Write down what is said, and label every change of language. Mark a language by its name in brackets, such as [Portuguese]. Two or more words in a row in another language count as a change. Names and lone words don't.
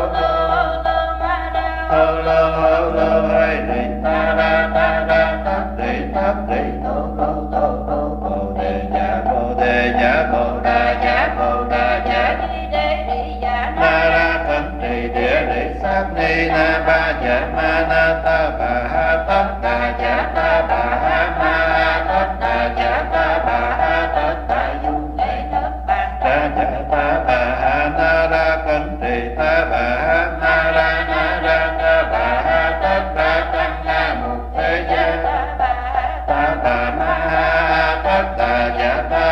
[Vietnamese] hô lô hay đi ta ra tát đi tô bồ đề dạ bồ đà dạ na ra cẩn trì địa lý sát ni na ba dạ ma na ta bà ha tất đà dạ ta bà ha ma tất đà dạ ta bà ha tất đà du đà dạ ta bà ha na ra cẩn trì ta bà ha na ra ta bà ha tất đà tăng na mục thế gia ta bà ma ha tất đà dạ ta